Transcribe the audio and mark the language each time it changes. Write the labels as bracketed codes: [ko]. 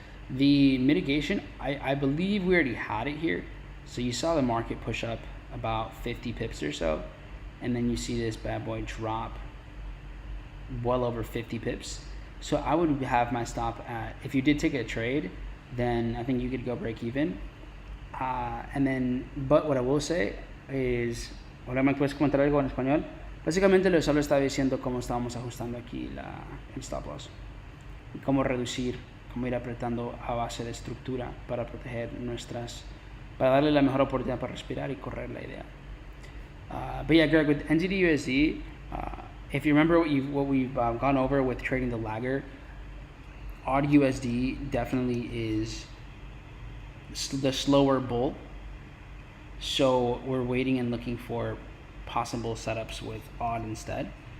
[en] The mitigation, I believe we already had it here. So you saw the market push up about 50 pips or so, and then you see this bad boy drop well over 50 pips. So I would have my stop at, if you did take a trade, then I think you could go break even. But what I will say is, [es] ahora me puedes comentar algo en español. Básicamente lo solo estaba diciendo cómo estábamos ajustando aquí el stop loss y cómo reducir, cómo ir apretando a base de estructura para proteger para darle la mejor oportunidad para respirar y correr la idea. [en] But yeah, Greg, with NZD/USD, if you remember what we've gone over with trading the lagger, AUD USD definitely is the slower bull. So we're waiting and looking for possible setups with AUD instead.